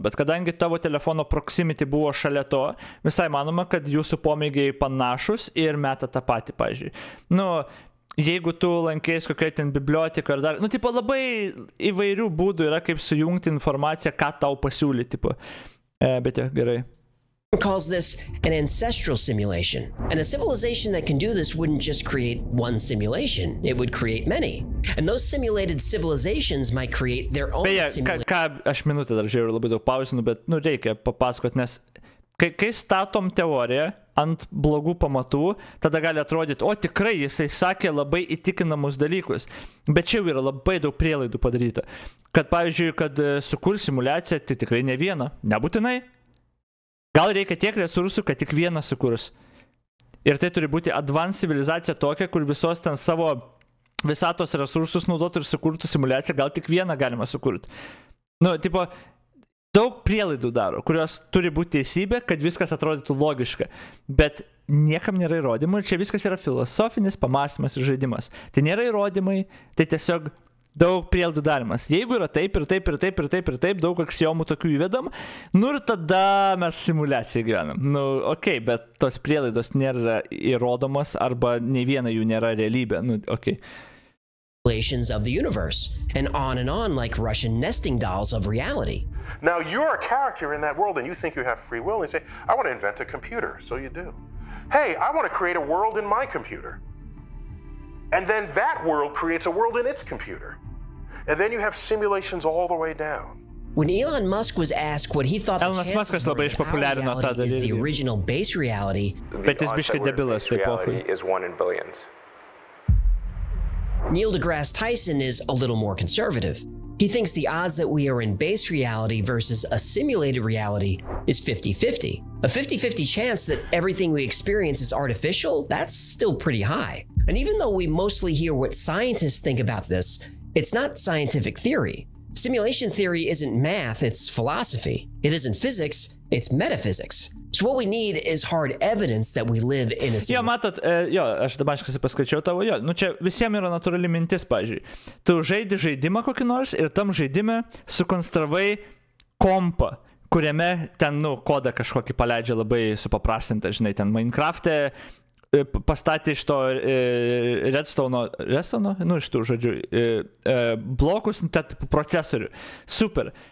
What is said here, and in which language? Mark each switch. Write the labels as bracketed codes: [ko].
[lt] Bet kadangi tavo telefono proximity buvo šalia to, visai manoma, kad jūsų pomėgiai panašus ir meta tą patį, pažiūrėjau. Jeigu tu lankės kokioje ten bibliotikoje ar dar, labai įvairių būdų yra, kaip sujungti informaciją, ką tau pasiūlyti, bet jo, gerai. [en] Calls this an ancestral simulation. And a civilization that can do this wouldn't just create one simulation, it would create many. And those simulated civilizations might create their own simulation. [lt] Aš minutę dar žiūrėjau, labai daug pauzinu, bet reikia papasakot, nes kai statom teoriją ant blogų pamatų, tada gali atrodyti, o tikrai jisai sakė labai įtikinamus dalykus. Bet čia jau yra labai daug prielaidų padaryta. Kad, pavyzdžiui, kad sukurs simuliaciją, tai tikrai ne vieną, nebūtinai. Gal reikia tiek resursų, kad tik vieną sukurs. Ir tai turi būti advanced civilizacija tokia, kur visos ten savo visatos resursus naudotų ir sukurtų simuliaciją, gal tik vieną galima sukurti. Daug prielaidų daro, kurios turi būti teisybė, kad viskas atrodytų logiška. Bet niekam nėra įrodymų ir čia viskas yra filosofinis pamąstymas ir žaidimas. Tai nėra įrodymai, tai tiesiog daug prielaidų darimas. Jeigu yra taip ir taip ir taip ir taip ir taip, daug aksiomų tokių įvedam, nu ir tada mes simuliacijai gyvenam. Nu, okei, bet tos prielaidos nėra įrodomos arba nei viena jų nėra realybė. Nu, okei. [en] Of the universe, and on like Russian nesting dolls of reality. Now you're a character in that world and you think you have free will and you say, I want to invent a computer, so you do. Hey, I want to create a world in my computer. And then that world creates a world in its computer. And then you have simulations all the way down. When Elon Musk was asked what he thought the chances were that our reality is the original base reality, [lt] bet jis biškai debilas, tai pochui. [en] Is 1 in billions. Neil deGrasse Tyson is a little more conservative. He thinks the odds that we are in base reality versus a simulated reality is 50-50. A 50-50 chance that everything we experience is artificial, that's still pretty high. And even though we mostly hear what scientists think about this, it's not scientific theory. Simulation theory isn't math, it's philosophy. It isn't physics, it's metaphysics. So what we need is hard evidence that we live in a [lt] Jo, matot, aš dabar paskaičiau tavo, nu čia visiems yra natūrali mintis, pavyzdžiui. Tu žaidi žaidimą kokį nors ir tam žaidime sukonstravai kompą, kuriame ten, kodą kažkokį paleidžia labai supaprastintą, žinai, ten Minecraft'e pastatė iš to redstone, iš tų žodžių, blokus, procesorių. Super.